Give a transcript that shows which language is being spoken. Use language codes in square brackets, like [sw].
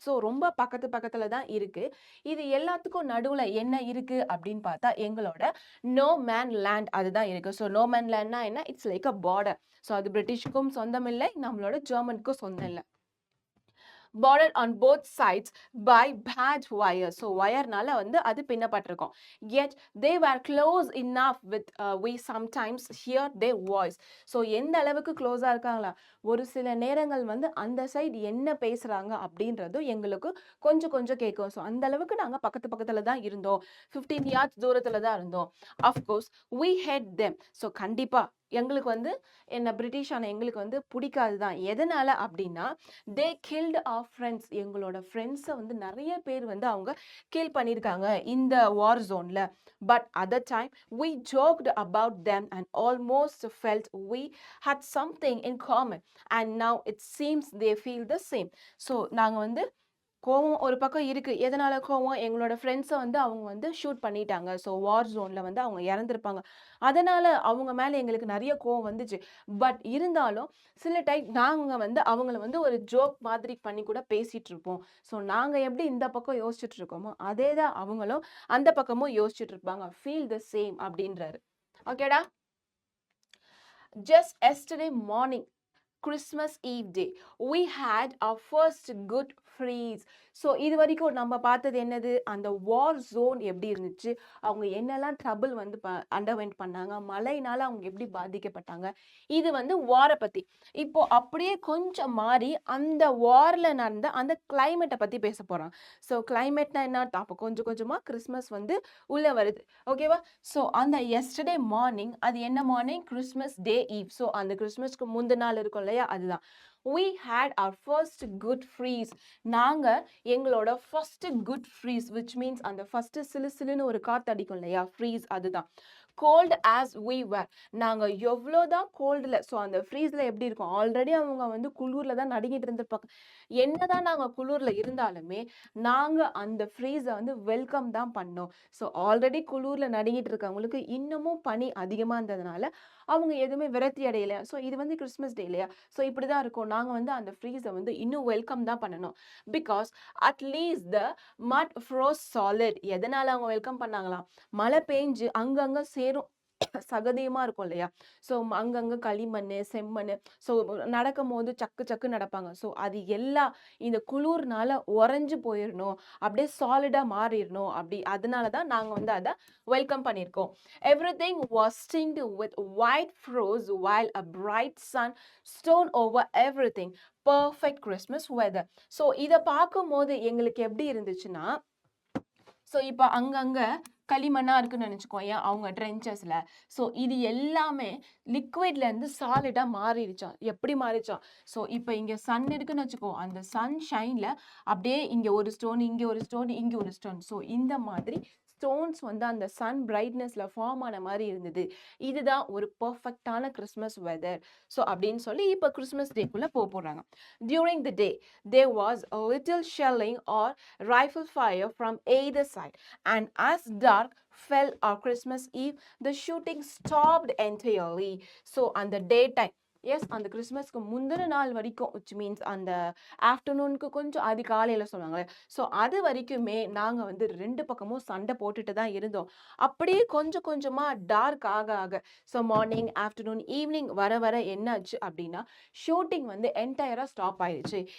[ta] So ரொம்ப பக்கத்தில் தான் இருக்கு. இது எல்லாத்துக்கும் நடுவில் என்ன இருக்கு அப்படின்னு பார்த்தா எங்களோட நோ மேன் லேண்ட் அதுதான் இருக்கு. ஸோ நோ மேன் லேண்ட்னா என்ன, [en] It's like a border. [ta] So அது பிரிட்டிஷ்க்கும் சொந்தம் இல்லை, நம்மளோட ஜெர்மனுக்கும் சொந்தம் இல்லை. [en] bordered on both sides by barbed wire. [ta] So wireனால வந்து அது பின்னப்பட்டிருக்கும். [en] Yet they were close enough with we sometimes hear their voice. [ta] So எந்த அளவுக்கு க்ளோஸா இருக்காங்களா, ஒரு சில நேரங்கள் வந்து அந்த சைடு என்ன பேசுறாங்க அப்படின்றதும் எங்களுக்கு கொஞ்சம் கொஞ்சம் கேட்கும். ஸோ அந்த அளவுக்கு நாங்கள் பக்கத்துல தான் இருந்தோம், 15 yards தூரத்துல தான் இருந்தோம். Of course [en] we hate them. [ta] So கண்டிப்பா எங்களுக்கு வந்து என்ன பிரிட்டிஷான எங்களுக்கு வந்து பிடிக்காது தான். எதனால அப்படின்னா, [en] they killed our friends, [ta] எங்களோட ஃப்ரெண்ட்ஸை வந்து நிறைய பேர் வந்து அவங்க கில் பண்ணியிருக்காங்க இந்த வார் ஜோனில். [en] But other time we joked about them and almost felt we had something in common and now it seems they feel the same. [ta] So நாங்கள் வந்து கோவம் ஒரு பக்கம் இருக்கு. எதனால கோவம், எங்களோட ஃப்ரெண்ட்ஸை வந்து அவங்க வந்து ஷூட் பண்ணிட்டாங்க. ஸோ வார் ஜோனில் வந்து அவங்க இறந்துருப்பாங்க, அதனால அவங்க மேலே எங்களுக்கு நிறைய கோவம் வந்துச்சு. பட் இருந்தாலும் சில டைம் நாங்கள் வந்து அவங்கள வந்து ஒரு ஜோக் மாதிரி பண்ணி கூட பேசிட்டு இருப்போம். ஸோ நாங்கள் எப்படி இந்த பக்கம் யோசிச்சுட்டு இருக்கோமோ அதே தான் அவங்களும் அந்த பக்கமும் யோசிச்சுட்டு இருப்பாங்க. [en] feel the same [ta] அப்படின்றாரு. ஓகேடா. [en] Just yesterday morning, Christmas Eve day, we had our first good freeze. [ta] So இது வரைக்கும் நம்ம பார்த்தது என்னது, அந்த வார் ஜோன் எப்படி இருந்துச்சு, அவங்க என்னெல்லாம் ட்ரபிள் வந்து அண்டர்வென்ட் பண்ணாங்க, மழையினால அவங்க எப்படி பாதிக்கப்பட்டாங்க, இது வந்து வாரை பற்றி. இப்போ அப்படியே கொஞ்சம் மாறி அந்த வாரில் நடந்த அந்த கிளைமேட்டை பற்றி பேச போகிறாங்க. ஸோ கிளைமேட்னா என்ன, அப்போ கொஞ்சம் கொஞ்சமாக கிறிஸ்மஸ் வந்து உள்ளே வருது. ஓகேவா. ஸோ அந்த எஸ்டர்டே மார்னிங், அது என்ன மார்னிங், கிறிஸ்மஸ் டே ஈவ். ஸோ அந்த கிறிஸ்மஸ்க்கு முந்தின நாள் இருக்கும் இல்லையா, அதுதான். [en] we had our first good freeze. [ta] நாங்கள் எங்களோட first good freeze, which means அந்த ஃபர்ஸ்ட் சிலுன்னு ஒரு காற்று அடிக்கும் இல்லையா, ஃப்ரீஸ், அதுதான். [en] cold as we were, [ta] நாங்கள் எவ்வளோதான் கோல்டில், ஸோ அந்த ஃப்ரீஸில் எப்படி இருக்கும், ஆல்ரெடி அவங்க வந்து குளூரில் தான் நடுங்கிட்டு இருந்திருப்பாங்க. என்னதான் நாங்கள் குளூரில் இருந்தாலுமே நாங்கள் அந்த ஃப்ரீஸை வந்து வெல்கம் தான் பண்ணோம். ஸோ ஆல்ரெடி குளூரில் நடுங்கிட்டு இருக்கவங்களுக்கு இன்னமும் பனி அதிகமாக இருந்ததுனால அவங்க எதுவுமே விரக்தி அடையலையா. ஸோ இது வந்து கிறிஸ்மஸ் டே இல்லையா, ஸோ இப்படி தான் இருக்கும். நாங்கள் வந்து அந்த ஃப்ரீஸை வந்து இன்னும் வெல்கம் தான் பண்ணணும். [en] Because at least the mud froze solid. [ta] எதனால் அவங்க வெல்கம் பண்ணாங்களாம், மழை பெஞ்சு அங்கங்கே சேரும் சகதியமாக இருக்கும் இல்லையா, ஸோ அங்கங்கே களிமண் செம்மண், ஸோ நடக்கும் போது சக்கு நடப்பாங்க. ஸோ அது எல்லாம் இந்த குளிர்னால உறைஞ்சு போயிடணும், அப்படியே சாலிடாக மாறிடணும், அப்படி அதனால தான் நாங்கள் வந்து அதை வெல்கம் பண்ணியிருக்கோம். [en] Everything was tinged with white frost while a bright sun shone over everything. Perfect Christmas weather. [ta] So இதை பார்க்கும்போது எங்களுக்கு எப்படி இருந்துச்சுன்னா, ஸோ இப்போ அங்கங்கே களிமண்ணா இருக்குன்னு நினைச்சுக்கோயேன் அவங்க ட்ரென்ச்சஸ்ல. ஸோ இது எல்லாமே லிக்விட்ல இருந்து சாலிடா மாறிடுச்சாம். எப்படி மாறிச்சாம்? ஸோ இப்போ இங்க சன் இருக்குன்னு வச்சுக்கோ. அந்த சன் ஷைன்ல அப்படியே இங்க ஒரு ஸ்டோன், இங்க ஒரு ஸ்டோன், இங்க ஒரு ஸ்டோன். ஸோ இந்த மாதிரி ஸ்டோன்ஸ் வந்து அந்த சன் பிரைட்னஸ்ல ஃபார்ம் ஆன மாதிரி இருந்தது. இதுதான் ஒரு பெர்ஃபெக்ட்டான கிறிஸ்மஸ் வெதர். ஸோ அப்படின்னு சொல்லி இப்போ கிறிஸ்மஸ் டேக்குள்ள போறாங்க. [en] During the day, there was a little shelling or rifle fire from either side, and as dark fell on Christmas Eve, the shooting stopped entirely. So on the daytime, [ta] S அந்த கிறிஸ்மஸ்க்கு முந்தின நாள் வரைக்கும் which means அந்த ஆஃப்டர்நூனுக்கு கொஞ்சம் அதிகாலையில் சொல்லுவாங்க. So அது வரைக்குமே நாங்கள் வந்து ரெண்டு பக்கமும் சண்டை போட்டுட்டு தான் இருந்தோம். அப்படியே கொஞ்சம் கொஞ்சமாக டார்க் ஆக ஆக ஸோ மார்னிங் ஆஃப்டர்நூன் ஈவினிங் வர வர என்னாச்சு அப்படின்னா ஷூட்டிங் வந்து என்டையராக ஸ்டாப் ஆயிடுச்சு.